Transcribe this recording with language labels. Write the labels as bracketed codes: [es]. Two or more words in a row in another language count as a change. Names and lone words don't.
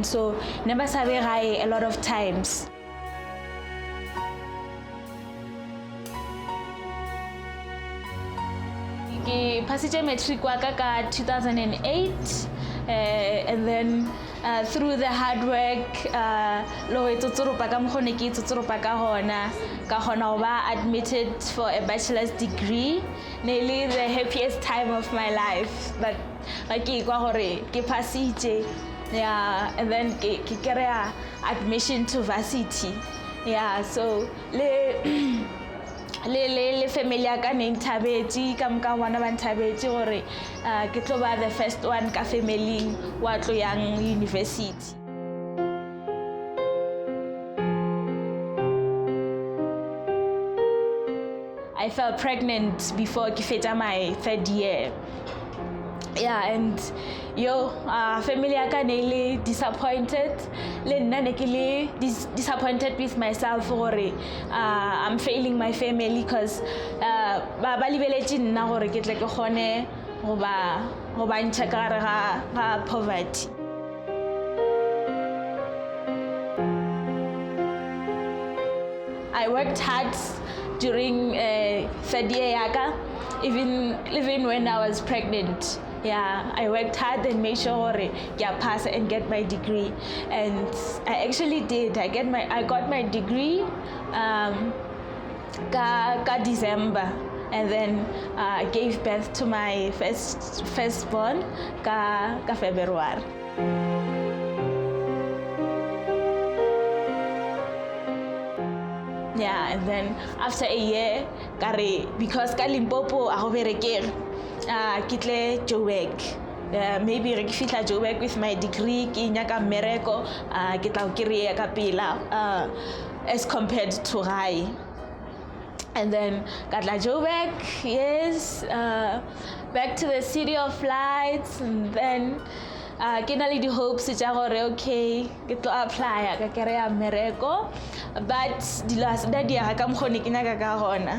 [en] So never saw a lot of times. I passed matric waka 2008 and then through the hard work admitted for a bachelor's degree, nearly the happiest time of my life. But yeah, and then admission to varsity. Yeah, so [nso] le family ya ka ne nthabetse ka mka wana ba nthabetse gore ke tlo ba [en] the first one [nso] ka family wa tlo yang university. [en] I fell pregnant before [nso] ke fetsa [en] my 3rd year. Yeah, and [nso] family ya ka ne le disappointed le nna ne ke le [en] disappointed with myself [nso] gore [en] I'm failing my family because [nso] ba libeletse nna gore ke tle ke gone go ba ntsha ka gare ga poverty. [en] I worked hard during third year yaka, even when I was pregnant. Yeah, I worked hard and made sure I pass and get my degree, and I actually did. I got my degree ka December, and then gave birth to my firstborn ka February. Yeah, and then after a year, because [nso] ka Limpopo a go berekege, kitle [en] Joburg. Maybe [nso] re fitla [en] Joburg with my degree, [nso] ke nyaka mmereko, ke tla kry-a ka pela [en] as compared to [nso] gae. [en] And then [nso] Katla Joburg, [en] yes, back to the city of lights, and then [nso] ke na le di hopes tša gore okay ke tlo apply ka kry-a mmereko, but dilo a se da diega ka mokgwa ne ke nyaka ka gona.